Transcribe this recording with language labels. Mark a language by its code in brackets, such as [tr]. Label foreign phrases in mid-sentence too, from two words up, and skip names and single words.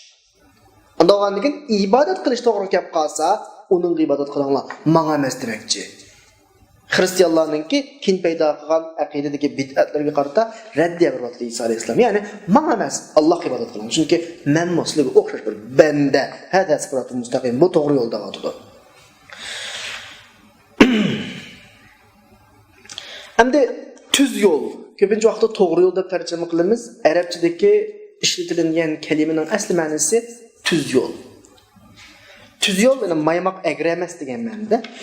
[uz] Unda o'g'andikin ibodat qilish to'g'ri gap qolsa, uning ibodat qilinglar, menga emas demakchi. Xristianlarningki kin paydo qilgan aqidadagi bid'atlarga qarata raddiya beryapti İsa alayhissalom. Ya'ni menga emas, Allohga ibodat qiling. Chunki men sizlarga o'xshash bir banda. [ar] هذا صراط المستقيم. [uz] Bu to'g'ri yo'lda o'tadi. Endi tuz yo'l. Ko'pincha vaqtda to'g'ri yo'l deb tarjima qilamiz. Arabchadagi ishlatilgan kalimaning asli ma'nosi tuz yo'l. Tuz yo'l bilan maymoq agramas degan ma'noda.